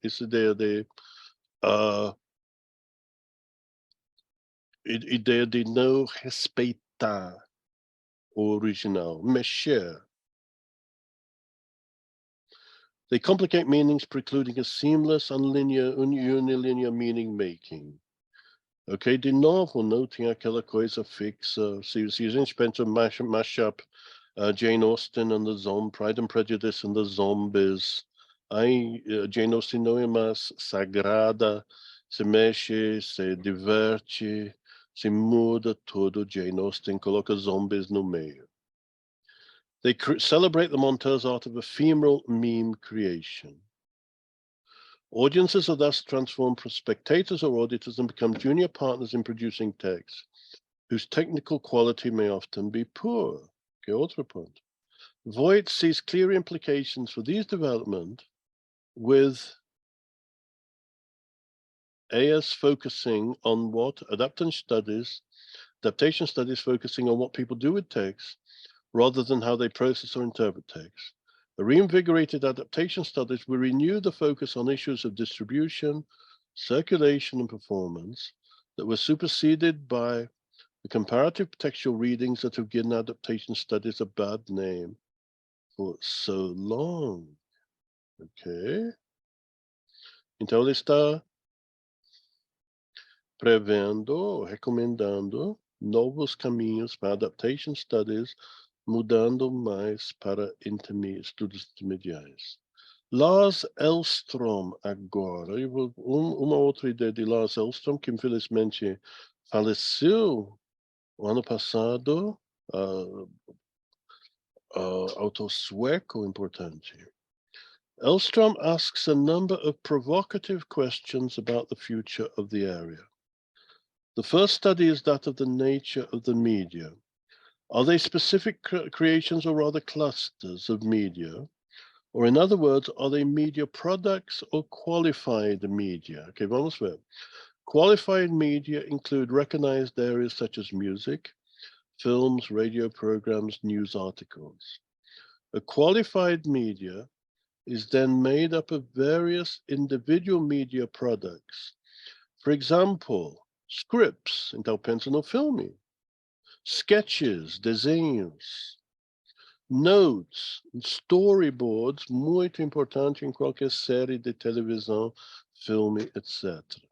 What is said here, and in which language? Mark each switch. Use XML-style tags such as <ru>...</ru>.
<pt>Essa ideia de ideia de não respeitar o original, mexer.</pt> <en>They complicate meanings, precluding a seamless, unilinear meaning making.</en> <pt>Ok, de novo, não tem aquela coisa fixa. Se a gente pensa mashup, Jane Austen and the Pride and Prejudice and the Zombies, aí Jane Austen não é mais sagrada, se mexe, se diverte, se muda tudo. Jane Austen coloca zombies no meio.</pt> <en>They celebrate the monteur's art of ephemeral meme creation. Audiences are thus transformed from spectators or auditors and become junior partners in producing texts, whose technical quality may often be poor.</en> <pt>Que outro ponto.</pt> <en>Voigt sees clear implications for these developments, with AS focusing on what adaptation studies focusing on what people do with text, rather than how they process or interpret text. The reinvigorated adaptation studies will renew the focus on issues of distribution, circulation, and performance that were superseded by the comparative textual readings that have given adaptation studies a bad name for so long. Ok?</en> <pt>Então ele está prevendo, recomendando novos caminhos para adaptation studies, mudando mais para estudos intermediários. Lars Elstrom agora. Uma outra ideia de Lars Elstrom, que infelizmente faleceu o ano passado, autor sueco importante.</pt> <en>Elstrom asks a number of provocative questions about the future of the area. The first study is that of the nature of the media. Are they specific creations or rather clusters of media? Or in other words, are they media products or qualified media? Okay,</en> <pt>vamos ver.</pt> <en>Qualified media include recognized areas such as music, films, radio programs, news articles. A qualified media is then made up of various individual media products. For example, scripts,</en> <pt>então pensa no filme, sketches, desenhos,</pt> <en>notes, storyboards,</en> <pt>muito importante em qualquer série de televisão, filme, etc.</pt>